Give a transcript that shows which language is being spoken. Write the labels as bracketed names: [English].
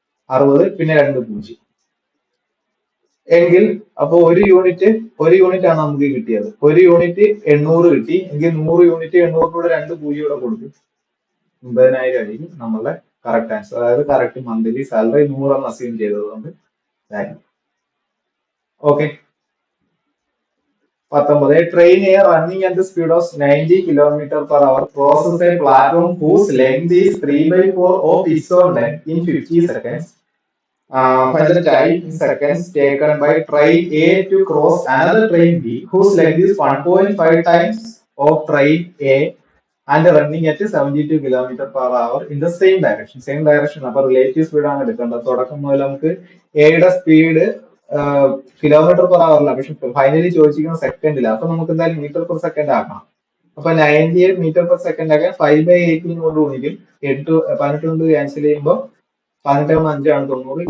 [Malayalam] 60 പിന്നെ 2 0 എങ്കിൽ അപ്പൊ ഒരു യൂണിറ്റ് ആണ് നമുക്ക് കിട്ടിയത്. ഒരു യൂണിറ്റ് 800 കിട്ടി എങ്കിൽ 100 യൂണിറ്റ് 800 കൂടെ 2 0 കൂടെ കൊടുക്കും, 9,000 ആയിരിക്കും നമ്മളുടെ കറക്റ്റ് ആൻസർ. അതായത് കറക്റ്റ് മന്ത്ലി സാലറി 100 എന്ന് അസ്യൂം ചെയ്തതുകൊണ്ട്. Okay. 19. [English] A train running at the speed of 90 km/h crosses a platform whose length is 3/4 of its own length in 50 seconds. Find the time in seconds taken by train A to cross another train B whose length is 1.5 times of train A and running at 72 km/h in the same direction. Same direction. [Malayalam] അപ്പൊ relative speed ആണ് എടുക്കേണ്ടത്. തുടക്കം മുതൽ നമുക്ക് എയുടെ speed km/h അല്ല, പക്ഷെ finally ചോദിച്ചിരിക്കുന്ന സെക്കൻഡില്ല. അപ്പൊ നമുക്ക് എന്തായാലും മീറ്റർ/സെക്കൻഡ് ആക്കണം. അപ്പൊ 98 മീറ്റർ/സെക്കൻഡ് ആക്കാൻ 5/18 കൊണ്ട് ഗുണിക്കും. 18 കൊണ്ട് ക്യാൻസൽ ചെയ്യുമ്പോൾ 18 ആണ് 90.